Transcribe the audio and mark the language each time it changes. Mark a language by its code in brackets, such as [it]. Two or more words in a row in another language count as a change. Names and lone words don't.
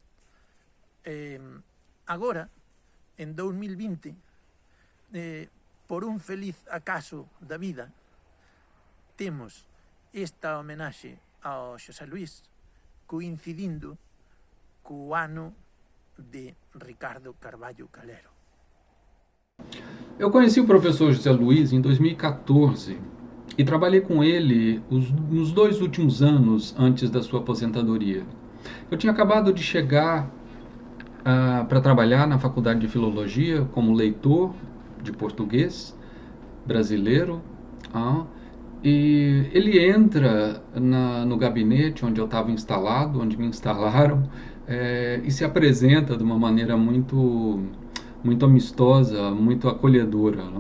[gl] Agora, en 2020, por un feliz acaso da vida, temos esta homenaxe ao Xosé Luís coincidindo co ano de Ricardo Carvalho Calero. [pt] Eu conheci o professor José Luís em 2014 e trabalhei com ele nos 2 últimos anos antes da sua aposentadoria. Eu tinha acabado de chegar para trabalhar na Faculdade de Filologia como leitor de português brasileiro, e ele entra no gabinete onde eu estava instalado, onde me instalaram, e se apresenta de uma maneira muito amistosa, muito acolhedora, não?